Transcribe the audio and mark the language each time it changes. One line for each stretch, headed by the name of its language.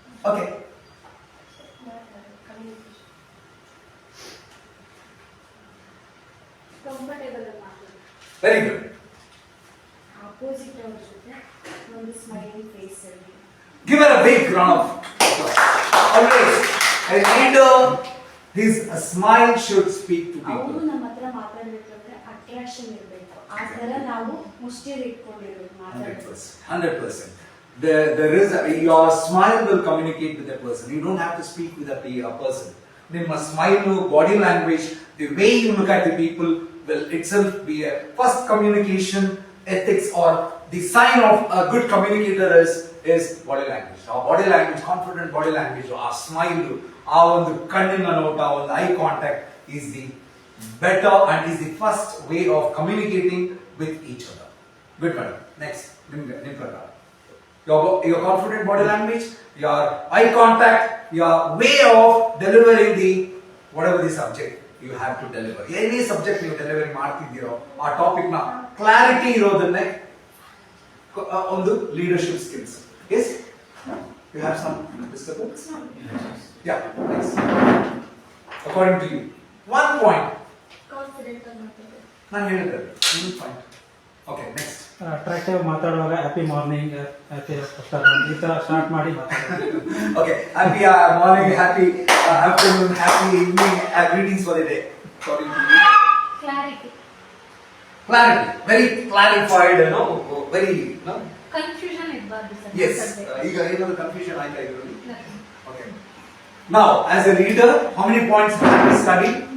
English: Okay.
Kannada: Comfortable ಆಗಿ ಮಾತಾಡ್ತಾರೆ.
English: Very good.
Kannada: Opposite ಅವ್ರ ಜೊತೆ ಒಂದು ಸ್ಮೈಲಿಂಗ್ ಫೇಸ್ ಅಲ್ಲಿ
English: Give her a big round of applause. Always, a leader, a smile should speak to
Kannada: ಅವರು
English: people.
Kannada: ನಮ್ಮ ಹತ್ರ ಮಾತಾಡ್ಬೇಕಂದ್ರೆ ಅಟ್ರಾಕ್ಷನ್ ಇರಬೇಕು. ಆ ತರ ನಾವು ಮುಷ್ಟಿಯಲ್ಲಿ ಇಟ್ಕೊಂಡಿರ್ಬೇಕು ಮಾತಾಡೋದು.
English: 100%. There is your smile will communicate with a person. You don't have to speak with a person.
Kannada: ನಿಮ್ಮ
English: smile, body language, the way you look at the people will itself be a first communication ethics, or the sign of a good communicator is body language. Our body language, confident body language, our smile, our
Kannada: ಕಣ್ಣಿನ ನೋಟ,
English: our eye contact is the better and is the first way of communicating with each other. Good, madam. Next,
Kannada: ನಿಮ್ಮ ಪ್ರಕಾರ
English: your confident body language, your eye contact, your way of delivering the whatever the subject you have to deliver. Any subject you deliver
Kannada: ಮಾಡ್ತಿದ್ದೀರೋ ಆ topic ನ clarity ಇರೋದನ್ನೇ ಒಂದು leadership skills.
English: Yes, you have some disturbance. Yeah, nice. According to you, 1 point.
Kannada: Confident ಆಗಿ ಮಾತಾಡ್ತಾರೆ. ನಾನು ಹೇಳಿದ್ದೆ 1 point.
English: Okay, next.
Kannada: Attractive ಮಾತಾಡುವಾಗ happy morning, happy afternoon ಈ ತರ ಸ್ಟಾರ್ಟ್ ಮಾಡಿ ಮಾತಾಡ್ತಾರೆ.
English: Okay, happy morning, happy afternoon, happy evening, greetings for the day. According to you,
Kannada: clarity.
English: clarity, very clarified, very, no?
Kannada: Confusion ಇರಬಾರ್ದು ಸರ್.
English: Yes.
Kannada: ಈಗ ಏನಾದ್ರು confusion ಆಯ್ತಾ ಇದರಲ್ಲಿ?
English: Okay. Now, as a leader, how many points have we studied?